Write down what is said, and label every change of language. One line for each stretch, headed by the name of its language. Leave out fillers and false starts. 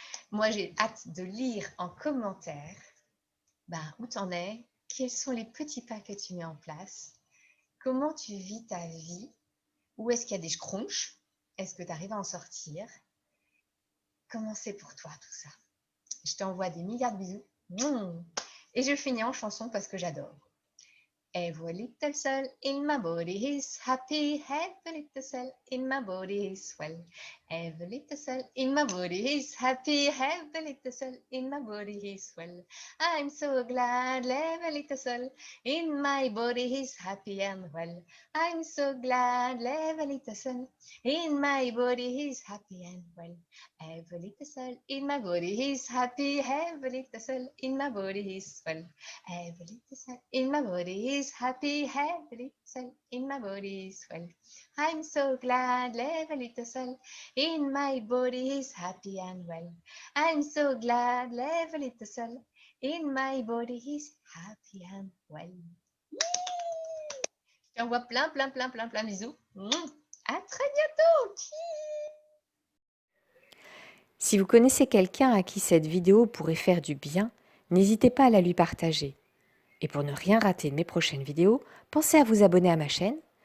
French: Moi, j'ai hâte de lire en commentaire où t'en es, quels sont les petits pas que tu mets en place, comment tu vis ta vie, où est-ce qu'il y a des scrunchs, est-ce que tu arrives à en sortir, comment c'est pour toi tout ça. Je t'envoie des milliards de bisous. Et je finis en chanson parce que j'adore.
English: Every little cell in my body is happy. Every little cell in my body is well. Every little cell in my body is happy. Every little cell in my body is well. I'm so glad every little cell in my body is happy and well. I'm so glad every little cell in my body is happy and well. Every little cell in my body is happy. Every little cell in my body is well. Every little cell in my body is happy. Every little cell in my body is well. I'm so glad every little cell in my body is happy and well. I'm so glad every little cell in my body is happy and well.
French: Je t'envoie plein bisous. À très bientôt. Si vous connaissez quelqu'un à qui cette vidéo pourrait faire du bien, n'hésitez pas à la lui partager. Et pour ne rien rater de mes prochaines vidéos, pensez à vous abonner à ma chaîne.